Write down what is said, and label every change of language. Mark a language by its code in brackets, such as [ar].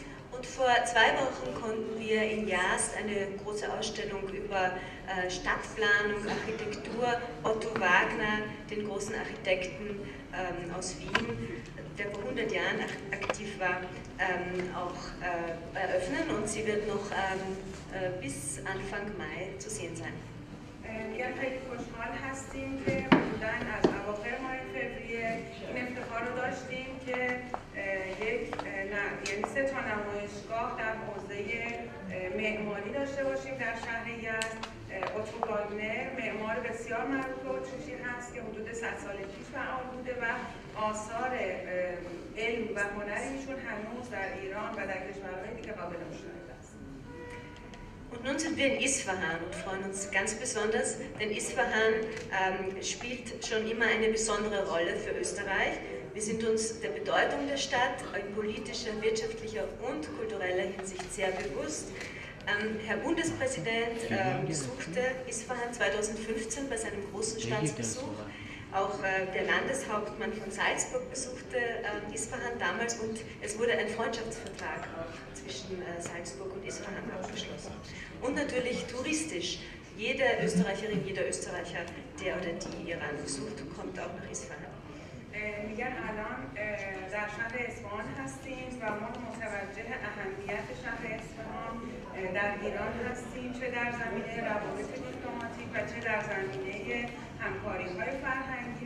[de] Und vor 2 Wochen konnten wir in Yazd eine große Ausstellung über Stadtplanung, Architektur, Otto Wagner, den großen Architekten aus Wien, der vor 100 Jahren aktiv war, auch eröffnen und sie wird noch bis Anfang Mai zu sehen sein. [fa] میگن خیلی خوشحال هستیم که حدوداً از اواخر ماه فوریه این افتخار رو داشتیم که یعنی 3 تا نمایشگاه در حوزه معماری داشته باشیم در شهر یزد. اتو واگنر معمار بسیار معروف اتریشی هست که حدود 100 سال پیش فعال بوده و آثار علم و هنر ایشون هنوز در ایران و در کشورهای دیگه قابل مشاهده است. [de] Und nun sind wir in Isfahan und freuen uns ganz besonders, denn Isfahan spielt schon immer eine besondere Rolle für Österreich. Wir sind uns der Bedeutung der Stadt in politischer, wirtschaftlicher und kultureller Hinsicht sehr bewusst. Herr Bundespräsident besuchte Isfahan 2015 bei seinem großen Staatsbesuch Auch der Landeshauptmann von Salzburg besuchte Isfahan damals und es wurde ein Freundschaftsvertrag auch zwischen Salzburg und Isfahan abgeschlossen. Und natürlich touristisch. Jede Österreicherin, jeder Österreicher, der oder die Iran besucht, kommt auch nach Isfahan. [fa] میگن الان در شهر اصفهان هستیم و ما متوجه اهمیت شهر اصفهان در ایران هستیم، چه در زمینه روابط دیپلماتیک و چه در زمینه همکاری‌های فرهنگی.